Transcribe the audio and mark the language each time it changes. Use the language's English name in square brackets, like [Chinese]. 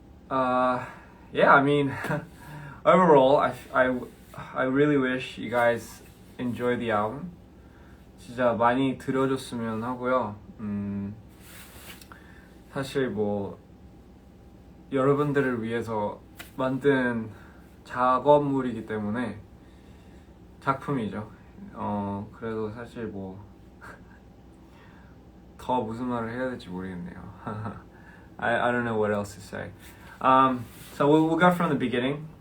[English] Yeah, I mean, overall, I really wish you guys enjoy the album. [Korean] 진짜 많이 들어줬으면 하고요. 사실 뭐 여러분들을 위해서 만든 작업물이기 때문에 작품이죠. 그래도 사실 뭐 더 무슨 말을 해야 될지 모르겠네요. [English] I don't know what else to say. So we'll go from the beginning.